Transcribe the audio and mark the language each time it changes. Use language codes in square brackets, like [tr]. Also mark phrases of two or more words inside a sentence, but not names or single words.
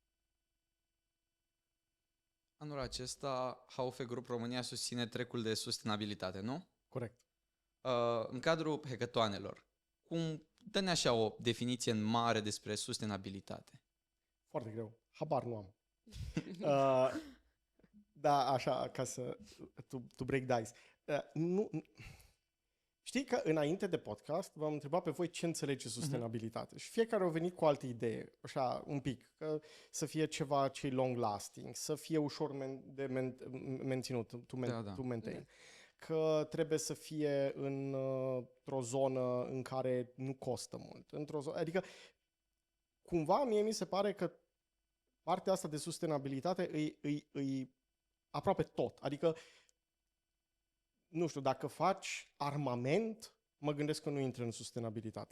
[ro] Anul acesta, HUF Group România susține trecul de sustenabilitate, nu? Corect. În cadrul hackatoanelor, dă-ne așa o definiție în mare despre sustenabilitate. Foarte greu. Habar nu am. Da, așa, ca să [en] to break the ice. [ro] Nu, știi că înainte de podcast v-am întrebat pe voi ce înțelege sustenabilitate și fiecare a venit cu altă idee, așa, un pic, că să fie ceva ce [en] long lasting, [ro] să fie ușor de menținut, [en] to maintain, [ro] că trebuie să fie într-o zonă în care nu costă mult, adică cumva mie mi se pare că partea asta de sustenabilitate îi aproape tot, adică nu știu, dacă faci armament, mă gândesc că nu intră în sustenabilitate.